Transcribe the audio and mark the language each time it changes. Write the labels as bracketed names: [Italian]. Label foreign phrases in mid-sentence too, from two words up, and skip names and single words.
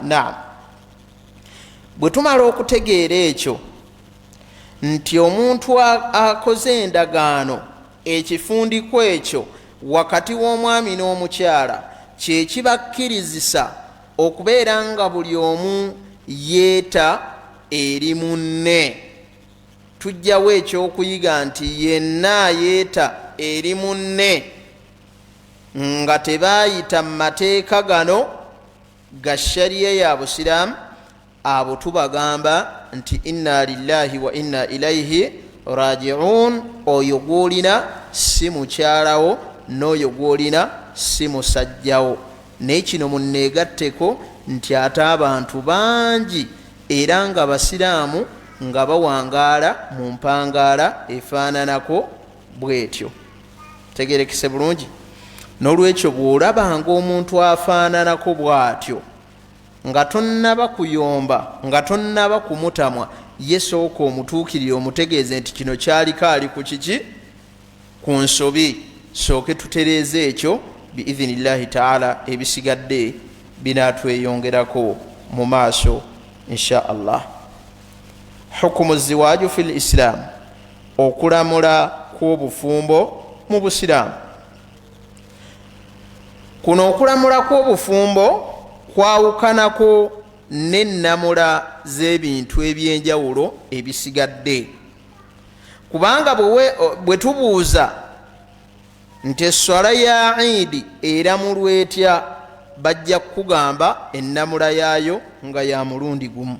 [Ganda] Naam, bwe tumala okutegeera ekyo nti omuntu akoze endagaano, ekifundiko ekyo wakati w'omwami n'omukyala kye kibakkirizisa okubeera nga buli omu yeeta eri munne. Tujjawo ekyokuyiga nti yenna yeeta eri munne nga tebaayita mu mateeka gano ga shariya ya Busiraamu, abo tubagamba nti [Arabic] إنا لله وإنا إليه راجعون. [Ganda] Oyo gwolina si mukyalawo, n'oyo gwolina si musajjawo. Naye kino munneegatteko nti ate abantu bangi era nga Basiraamu nga bawangaala mu mpangaala efaananako bwetyo. Tegerekese bulungi. N'olwekyo bw'olabanga omuntu afaananako bw'atyo nga tonnaba kuyomba, nga tonnaba kumutamwa, ye sooka omutuukirire omutegeeze nti kino kyaliko ali ku kiki, ku nsobi. Sooke tutereeze ekyo [Arabic] بإذن الله تعالى, [Ganda] ebisigadde binaatweyongerako mu maaso [Arabic] إن شاء الله. حكم الزواج في الإسلام, [Ganda] okulamula kw'obufumbo mu Busiraamu. Kuno okulamula kw'obufumbo kwawukanako n'ennamula z'ebintu eby'enjawulo ebisigadde. Kubanga bwe tubuuza nti esswala ya Eid eramulwa etya, bajja kukugamba ennamula yaayo nga ya mulundi gumu.